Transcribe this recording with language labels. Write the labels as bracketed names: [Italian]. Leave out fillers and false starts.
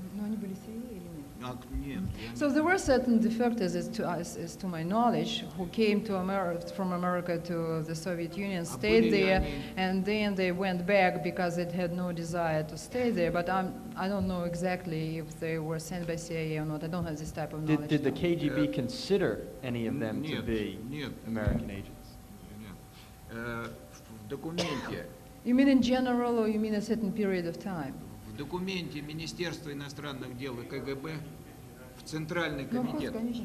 [Russian] Но они были сирийцы или нет? Нет. [English] So there were certain defectors, as to my knowledge, who came to from America to the Soviet Union, stayed there, and then they went back because it had no desire to stay there. But I don't know exactly if they were sent by CIA or not. I don't have this type of knowledge. Did the KGB consider any of them to be American agents? [Russian] В документе. [English] You mean in general, or you mean a certain period of time? [Russian] В документе Министерства иностранных дел и КГБ в Центральный комитет.